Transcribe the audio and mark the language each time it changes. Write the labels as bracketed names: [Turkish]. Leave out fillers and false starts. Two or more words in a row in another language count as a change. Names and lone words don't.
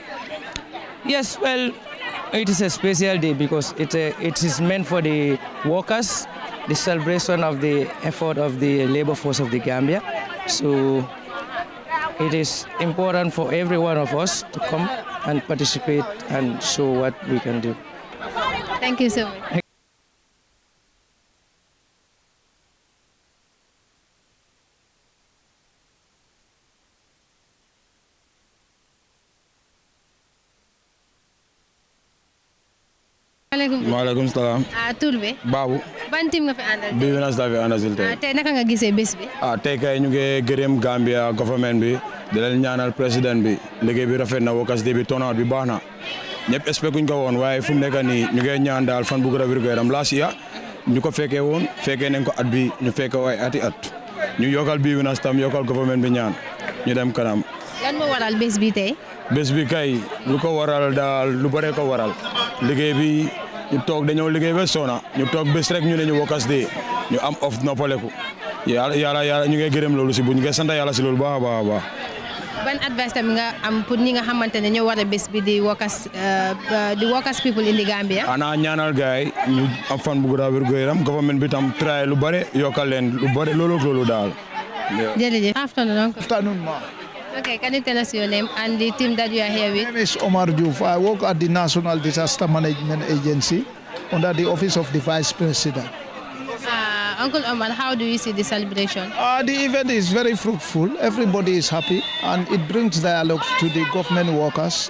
[English] Yes, well, it is a special day because it is meant for the workers, the celebration of the effort of the labor force of the Gambia. So it is important for every one of us to come and participate and show what we can do. Thank you so much. [Arabic] Waalaikum salam. [Wolof] Tur bi Babu. ban team nga fi àndal Bi winners da fi àndal tey. tey naka nga gisee bés bi? Tey kay ñu ngi gërëm [English] Gambia government [Wolof] bi di leen ñaanal président bi liggéey bi rafet na Workers' Day bi turnout bi baax na ñëpp expect kuñ ko woon waaye fu mu nekk nii ñu ngi ñaan daal fan bu gën a wér gu yaram [English] last year [Wolof] ñu ko fekkee woon fekkee nañ ko at bi ñu fekkee ay ati at ñu yokkal bi winners tam yokkal government bi ñaan ñu dem kanam. Lan moo waral bés bi tey? Bés bi kay lu ko waral daal lu bare ko waral liggéey bi ñu toog dañoo liggéey ba sona ñu toog bés rek ñu ne ñu Workers' Day ñu am off noppaleku yàlla ñu ngi gërëm loolu si bu ñu ngi sant yàlla si loolu baax a baax a baax. Ban advice tam nga am pour ñi nga xamante ne ñoo war a bés bi di [English] workers people in the Gambia? [Wolof] Ana ñaanal gaay ñu am fan bu gën a wér gu yaram government bi tam try lu bare yokkal leen lu bare loolu daal. Jërëjëf. [English] Afternoon, ma. Okay, can you tell us your name and the team that you are here with? My name is Omar Diouf. I work at the National Disaster Management Agency under the Office of the Vice President. Uncle Omar, how do you see the celebration? The event is very fruitful. Everybody is happy and it brings dialogue to the government workers.